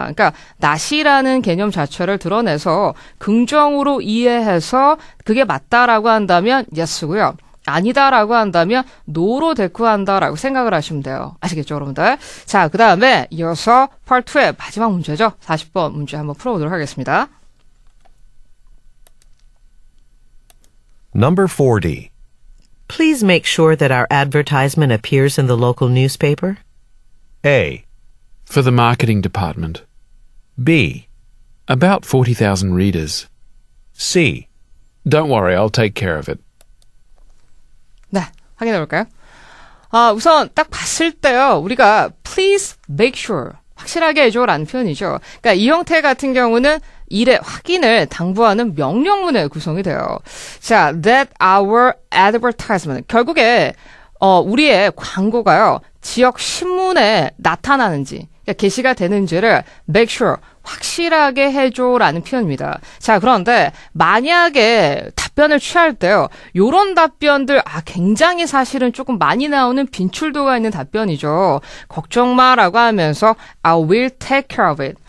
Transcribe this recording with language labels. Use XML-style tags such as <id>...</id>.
<ko>그러니까 not이라는 개념 자체를 드러내서 긍정으로 이해해서 그게 맞다라고 한다면 yes고요. 아니다라고 한다면 no로 대꾸한다라고 생각을 하시면 돼요. 아시겠죠, 여러분들? 자, 그 다음에 이어서 Part 2의 마지막 문제죠. 40번 문제 한번 풀어보도록 하겠습니다.</ko> <en>Number 40. Please make sure that our advertisement appears in the local newspaper. A. For the marketing department. B. About 40,000 readers. C. Don't worry, I'll take care of it.</en> <ko>네, 확인해 볼까요? 우선 딱 봤을 때요. 우리가</ko> <en>please make sure</en> <ko>확실하게 해줘라는 표현이죠. 그러니까 이 형태 같은 경우는 일의 확인을 당부하는 명령문의 구성이 돼요. 자,</ko> <en>that our advertisement.</en> <ko>결국에 우리의 광고가요. 지역 신문에 나타나는지 그러니까 게시가 되는지를</ko> <en>make sure</en> <ko>확실하게 해줘라는 표현입니다. 자, 그런데 만약에 답변을 취할 때요. 요런 답변들 굉장히 사실은 조금 많이 나오는 빈출도가 있는 답변이죠. 걱정 마라고 하면서</ko> <en>I will take care of it.</en>